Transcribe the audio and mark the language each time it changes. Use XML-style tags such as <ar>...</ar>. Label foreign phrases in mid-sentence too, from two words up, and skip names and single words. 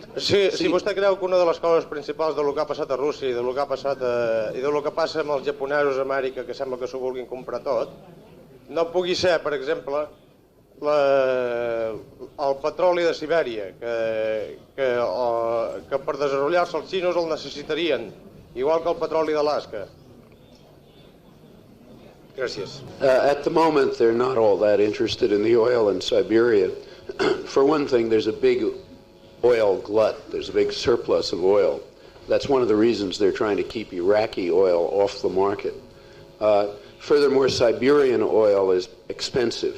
<ca>Si vostè creu que una de les causes principals del que ha passat a Rússia i del que ha passat i del que passa amb els japonesos a Amèrica, que sembla que s'ho vulguin comprar tot, no pugui ser, per exemple, el petroli de Sibèria, que per desenvolupar-se els xinos el necessitarien, igual que el petroli d'Alaska. Gràcies.</ca> <en>At the moment, they're not all that interested in the oil in Siberia. For one thing, there's a big oil glut. There's a big surplus of oil. That's one of the reasons they're trying to keep Iraqi oil off the market. Furthermore, Siberian oil is expensive.</en>